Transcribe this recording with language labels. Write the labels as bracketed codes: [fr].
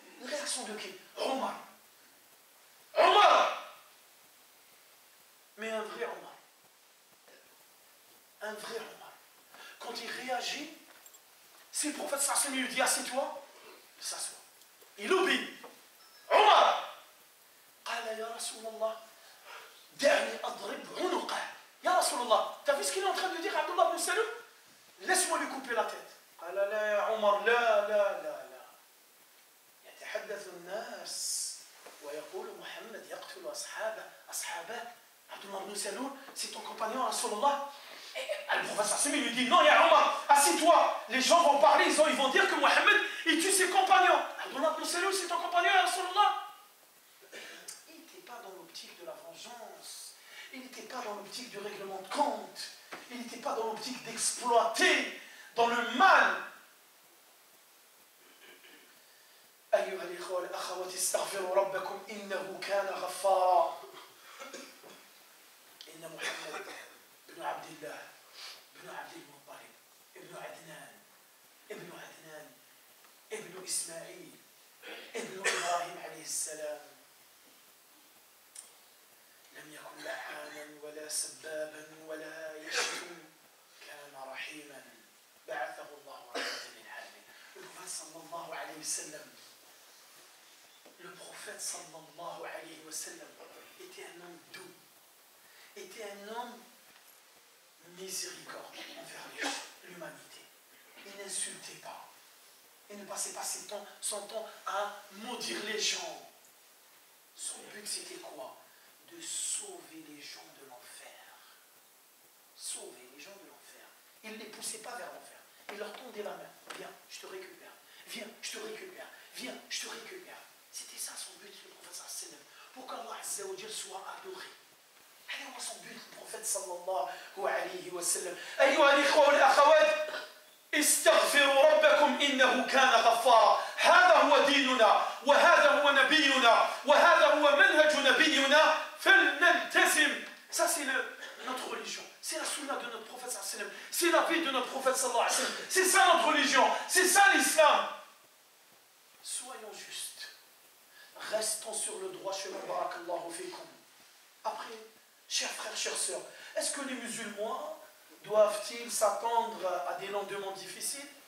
[fr] Une réaction de qui? Omar. Omar! Mais un vrai Omar. Un vrai Omar. Quand il réagit, si le prophète sallam lui dit assieds-toi, il s'assoit. Il oublie. Omar! [ar] قال يا رسول الله دعني أضرب عنقه. يا رسول الله, [fr] t'as vu ce qu'il est en train de dire Abdullah ibn Saloul? Laisse-moi lui couper la tête. [ar] قال لا يا عمر لا لا لا لا. يتحدث الناس ويقول محمد يقتل أصحابه. [fr] Abdullah ibn Saloul, c'est ton compagnon, Rasulullah. Le prophète sallam lui dit non, ya Omar, assieds-toi. Les gens vont parler, ils vont dire que Mohammed, il tue ses compagnons. Abdullah ibn Saloul, c'est ton compagnon, ya Rasulullah. Il n'était pas dans l'optique de la vengeance. Il n'était pas dans l'optique du règlement de compte. Il n'était pas dans l'optique d'exploiter dans le mal. [ar] أيها الإخوة والأخوات استغفروا ربكم إنه كان غفارا. إن محمد بن عبد الله بن عبد المطلب ابن عدنان ابن إسماعيل ابن إبراهيم عليه السلام لم يكن لعانا ولا سبابا ولا يشتم كان رحيما بعثه الله رحمة للعالمين. [fr] Le prophète sallallahu alayhi wa sallam était un homme doux, était un homme miséricorde envers l'humanité. Il n'insultait pas. Il ne passait pas son temps à maudire les gens. Son but c'était quoi? De sauver les gens de l'enfer. Sauver les gens de l'enfer. Il ne les poussait pas vers l'enfer. Il leur tendait la main. Viens, je te récupère. Viens, je te récupère. Viens, je te récupère. C'était ça son but, le prophète sallallahu alayhi wa sallam. Pour qu'Allah azza wa jal soit adoré. [ar] هذا هو [fr] son but, le prophète sallallahu alayhi wa sallam. [ar] أيها الإخوة والأخوات استغفروا ربكم إنه كان غفارا. هذا هو ديننا وهذا هو نبينا وهذا هو منهج نبينا فلنلتزم. [fr] Ça c'est notre religion. C'est la sunna de notre prophète sallallahu alayhi wa sallam. C'est la vie de notre prophète sallallahu alayhi wa sallam. C'est ça notre religion. C'est ça l'islam. Soyons justes. Restons sur le droit chemin. Barakallahu fikum. Après, chers frères, chères sœurs, est-ce que les musulmans doivent-ils s'attendre à des lendemains difficiles?